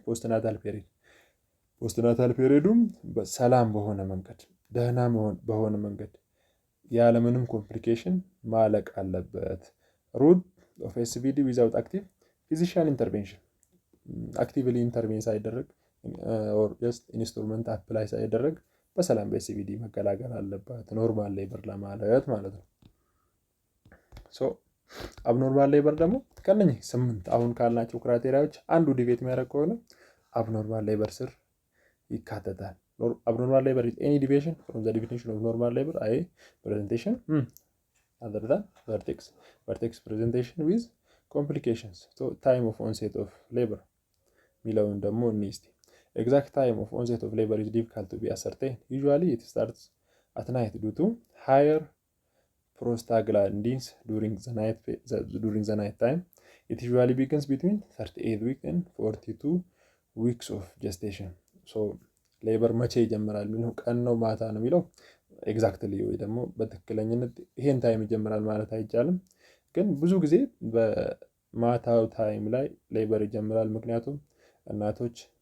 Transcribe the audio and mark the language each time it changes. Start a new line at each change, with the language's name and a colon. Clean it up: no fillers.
Amharic: ፖስትናታል ፔሪድ ፖስትናታል ፔሪዱም በሰላም በሆነ መንገድ ደህና በሆነ መንገድ ያለምንም ኮምፕሊኬሽን ማለቅ አለበት።
English: ሩት ኦፍ ኤስቪዲ ዊዛውት አክቲቭ ፊዚሻል ኢንተርቬንሽን
Amharic: አክቲቭሊ ኢንተርቬን ሳይደረግ ኦር ጀስት ኢንስትሩመንት አፕላይ ሳይደረግ በሰላም በኤስቪዲ መገላገል አለበት ኖርማል ሌበር ለማለት ማለት ነው። ሶ አብኖርማል ሌበር ደግሞ ከነኚህ 8 አሁን ካልናቸው ክራይቴሪያዎች አንዱ ዲቬት የሚያደርግ ከሆነ አብኖርማል ሌበር ስር ይካተታል።
English: abnormal labor is any deviation from the definition of normal labor, i.e. presentation other than vertex presentation with complications. So time of onset of labor
Amharic: ሚለውን ደግሞ እንስቲ
English: exact time of onset of labor is difficult to be ascertained. Usually it starts at night due to higher prostaglandins during the night time. It usually begins between 38 weeks and 42 weeks of gestation.
Amharic: So ሌበር መቼ ይጀምራል የሚለው ቀን ነው ማታ ነው የሚለው ኤግዛክትሊ ወይ ደግሞ በትክክለኝነት ይሄን ታይም ይጀምራል ማለት አይቻልም። ግን ብዙ ጊዜ በማታው ታይም ላይ ሌበር ይጀምራል። ምክንያቱም እናቶች